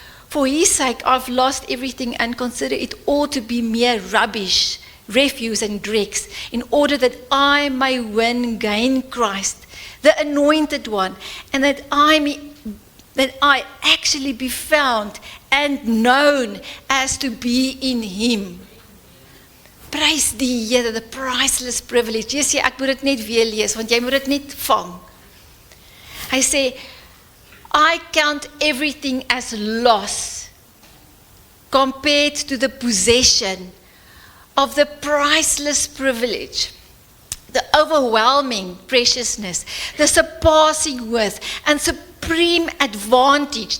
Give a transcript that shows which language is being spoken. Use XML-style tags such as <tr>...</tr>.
<en>For His sake, I've lost everything and consider it all to be mere rubbish, refuse and dregs, in order that I may gain Christ, the Anointed One, and that I actually be found and known as to be in Him.</en> <af>Prys die Here,</af> <en>the priceless privilege.</en> <af>Jy sê, ek moet dit net weer lees, want jy moet dit net vang. Hy sê,</af> <en>I count everything as loss compared to the possession of the priceless privilege, the overwhelming preciousness, the surpassing worth and supreme advantage.</en>